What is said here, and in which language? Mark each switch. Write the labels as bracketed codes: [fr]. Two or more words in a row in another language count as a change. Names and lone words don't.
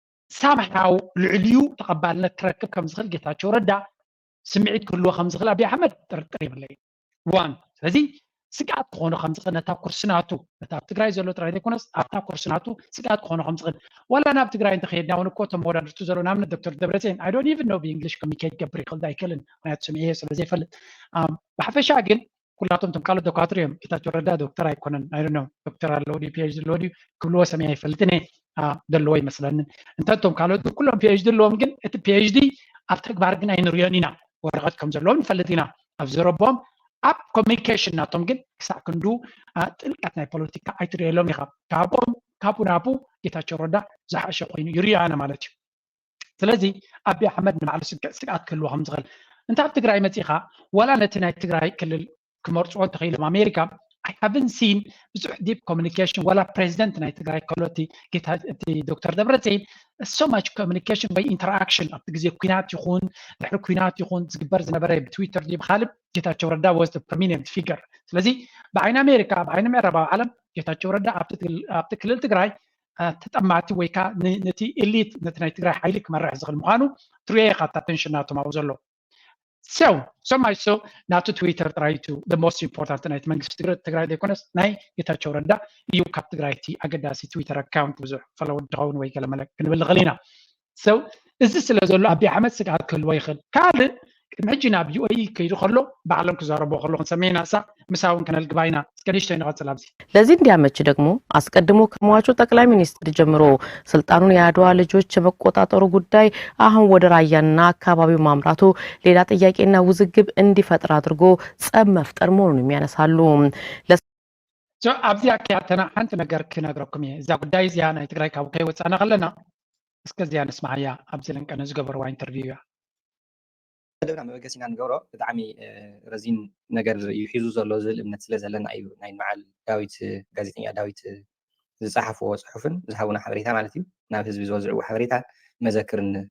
[ti] ሳምሓው ልዕልዩ ተቐባልነት ክረክብ ከም ዝኽእል ጌታቸው ረዳ ስምዒት ክህልዎ ከም ዝኽእል ኣብዪ ኣሕመድ ጥርጥር የብለይ። ዋን ስለዚ ስጋት ክኾኑ ከም ዝኽእል ነታ ኩርሲ ናቱ፣ ነታ ኣብ ትግራይ ዘሎ ጥራይ ዘይኮነስ ኣብታ ኩርሲ ናቱ ስጋት ክኾኑ ከም ዝኽእል። ዋላ ናብ ትግራይ እንተኸይድና እውን እኮ እቶም ወዳድርቱ ዘሎ ንኣብነት ዶክተር ደብረፅዮን [en] I don't even know [ti] ብእንግሊሽ ኮሚኒኬት ክገብር ይኽእል ዶ ኣይክእልን፣ ምኽንያቱ ስምዒ ስለ ዘይፈልጥ። ኣም፣ ብሓፈሻ ግን ኩላቶም እቶም ካልኦት ዶክተር እዮም። ጌታቸው ረዳ ዶክተር ኣይኮነን። [en] I don't know [ti] ዶክተር ኣለዎ ድዩ ፒ ኤች ዲ ኣለዎ ድዩ ክብልዎ ሰሚዐ ኣይፈልጥን እየ። አ፣ ዘለዎ ይመስለኒ። እንተቶም ካልኦት ግን ኩሎም ፒ ኤች ዲ ኣለዎም፣ ግን እቲ ፒ ኤች ዲ ኣብ ተግባር ግን ኣይንሪዮን ኢና። ወረቐት ከም ዘለዎም ንፈልጥ ኢና። ኣብ ዝረብኦም ኣብ ኮሚኒኬሽን ናቶም ግን ክሳብ ክንዱ፣ አ፣ ጥልቀት ናይ ፖለቲካ ኣይትሪእሎም ኢኻ። ካብኦም ካብኡ ናብኡ ጌታቸው ረዳ ዝሓሸ ኮይኑ ይርዮ ኣነ ማለት እዩ። ስለዚ ኣብዪ ኣሕመድ ንባዕሉ ስግ-፣ ስግኣት ክህልዎ ከም ዝኽእል እንታ ኣብ ትግራይ መፂኻ ዋላ ነቲ ናይ ትግራይ ክልል ክመርፅዎ እንተኽኢሎም ኣሜሪካ [en] I haven't seen [ti] ብዙሕ [en] deep communication [ti] ዋላ ፕሬዚደንት ናይ ትግራይ ከሎ እቲ ጌታ፣ እቲ ዶክተር ደብረፅዮን [en] so much communication [ti] ወይ ኢንተራክሽን ኣብቲ ግዜ ኩናት ይኹን ድሕሪ ኩናት ይኹን ዝግበር ዝነበረ ብትዊተር ድዩ ብኻልእ ጌታቸው ረዳ [en] was the prominent figure። [ti] ስለዚ ብዓይኒ ኣሜሪካ ብዓይኒ ምዕራባዊ ዓለም ጌታቸው ረዳ ኣብቲ ትግል-፣ ኣብቲ ክልል ትግራይ፣ አ፣ ተጠማቲ ወይ ከዓ ን-፣ ነቲ ኤሊት ነቲ ናይ ትግራይ ሓይሊ ክመርሕ ዝኽእል ምዃኑ ትሪኦ ኢኻ እታ ቴንሽን ናቶም ኣብኡ ዘሎ። [en] So, so much so [ti] ናቱ ትዊተር ጥራይ እዩ [en] the most important [ti] ናይቲ መንግስቲ ትግረ-፣ ትግራይ ዘይኮነስ ናይ ጌታቸው ረዳ እዩ ካብ ትግራይ እቲ ኣገዳሲ ትዊተር ኣካውንት ብዙሕ ፈለወድ ድኸውን ወይ ገለ መለ ክንብል ንኽእል ኢና። So እዚ ስለ ዘሎ ኣብዪ ኣሕመድ ስግኣት ክህልዎ ይኽእል። ካልእ ቅድሚ ሕጂ ናብ ዩ ኤ ኢ ከይዱ ከሎ፣ ባዕሎም ክዛረቡ ከሎ ክንሰሜና እሳ፣ ምሳ እውን ከነልግባ ኢና። እስከ ንእሽተይ ንቐጽል ኣብዚ። [am] ለዚህ እንዲያመች ደግሞ አስቀድሞ ከሟቹ ጠቅላይ ሚኒስትር ጀምሮ ስልጣኑን የአድዋ ልጆች የመቆጣጠሩ ጉዳይ አሁን ወደ ራያና አካባቢው ማምራቱ ሌላ ጥያቄና ውዝግብ እንዲፈጥር አድርጎ ጸብ መፍጠር መሆኑንም ያነሳሉ። [ti] ለስ- ሶ፣ ኣብዚ ኣከያተና ሓንቲ ነገር ክነግረኩም እየ። እዛ ጉዳይ እዚኣ ናይ ትግራይ ካብ ከይወፃና ከለና፣ እስከዚያ ንስማዕ እያ። ኣብዚ ለንቀነ ዝገበርዋ ኢንተርቪው እያ። ደብና መበገሲ ኢና ንገብሮ። ብጣዕሚ፣ እ፣ ረዚን ነገር እዩ ሒዙ ዘሎ ዝብል እምነት ስለ ዘለና እዩ። ናይ በዓል ዳዊት፣ ጋዜጠኛ ዳዊት ዝፀሓፍዎ ፅሑፍን ዝሃቡና ሓበሬታ ማለት እዩ። ናብ ህዝቢ ዝበዝዕዎ ሓበሬታ መዘክርን፣